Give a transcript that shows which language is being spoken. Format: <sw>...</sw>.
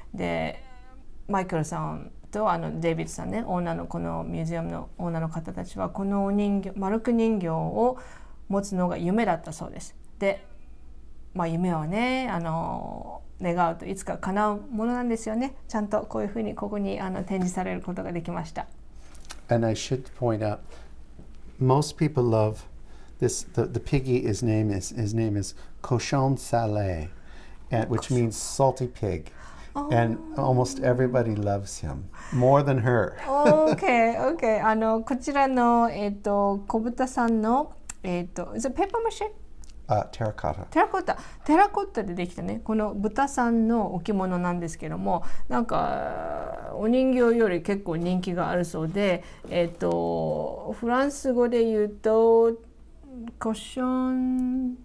<ja>でマイケルさんとデイビッドさんねオーナーのこのミュージアムのオーナーの方たちはこのマルク人形を持つのが夢だったそうです。で、夢はね願うといつか叶うものなんですよね。ちゃんとこういうふうにここに展示されることができました。</ja> <en>And I should point out, most people love this. The piggy. His name is cochon salé, which means salty pig, and almost everybody loves him more than her. Okay.</en> <ja>こちらの小豚さんの</ja> <en>is it paper mache? Terracotta.</en> <ja>テラコッタでできたねこの豚さんの置物なんですけどもなんかお人形より結構人気があるそうでフランス語で言うとコション</ja>